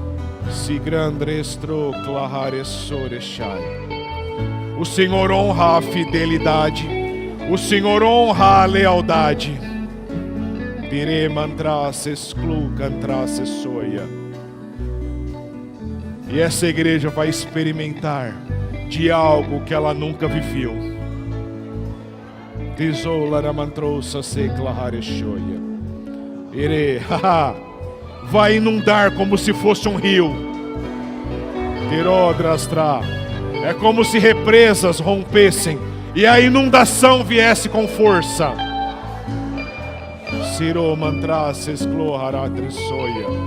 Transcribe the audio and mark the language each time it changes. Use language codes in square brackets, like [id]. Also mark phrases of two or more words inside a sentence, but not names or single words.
[pt] O Senhor honra a fidelidade, o Senhor honra a lealdade. Dire mantras exclu cantras soia. E essa igreja vai experimentar de algo que ela nunca viveu. Tisola mantrosa seclahare shoia. Ire, vai inundar como se fosse um rio. Tirodrastra. É como se represas rompessem e a inundação viesse com força. Siro mantras escloharatresoia.